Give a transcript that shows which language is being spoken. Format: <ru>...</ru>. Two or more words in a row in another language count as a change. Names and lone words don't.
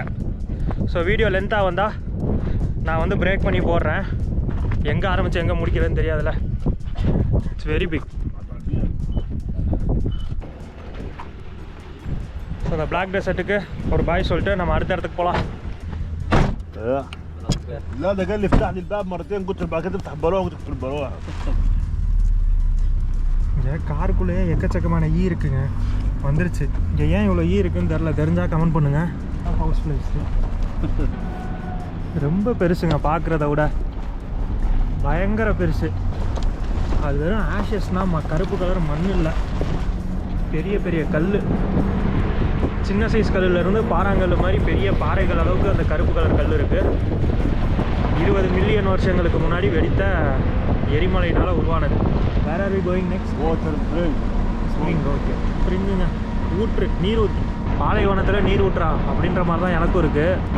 <ta>ஸோ</ta> <en>video length</en> <ta>வந்தால் நான் வந்து பிரேக் பண்ணி போடுறேன். எங்கே ஆரம்பித்து எங்கே முடிக்கிறதுன்னு தெரியாதுல்ல.</ta> <en>it's very big.</en> <ta>ஸோ இந்த பிளாக் டெசர்ட்டுக்கு ஒரு பாய் சொல்லிட்டு நம்ம அடுத்த இடத்துக்கு போகலாம்.</ta> <ar>لا ده قال لي افتح لي الباب مرتين، قلت له بعد كده افتح البراوه، قلت له البراوه.</ar> <ta>இங்கே காருக்குள்ளேயே எக்கச்சக்கமான ஈ இருக்குங்க. வந்துருச்சு. இங்கே ஏன் இவ்வளோ ஈ இருக்குன்னு தெரில, தெரிஞ்சால் கமெண்ட் பண்ணுங்கள்.</ta> <en>house place</en> <ta>ரொம்ப பெருசுங்க, பார்க்குறத விட பயங்கர பெருசு. அது வெறும் ஆஷஸ்னால் கருப்பு கலர் மண் இல்லை, பெரிய பெரிய கல். சின்ன சைஸ் கல்லுலேருந்து பாறாங்கல் மாதிரி பெரிய பாறைகள் அளவுக்கு அந்த கருப்பு கலர் கல் இருக்குது. 20 மில்லியன் வருஷங்களுக்கு முன்னாடி வெடித்த எரிமலையினால் உருவானது.</ta> <en>where are we going next? water spring. spring. okay,</en> <ta>ஸ்ப்ரிங்குங்க, ஊற்று, நீர் ஊற்று. பாலைவனத்தில் நீர் ஊற்றா அப்படின்ற மாதிரி தான் எனக்கும் இருக்குது.</ta>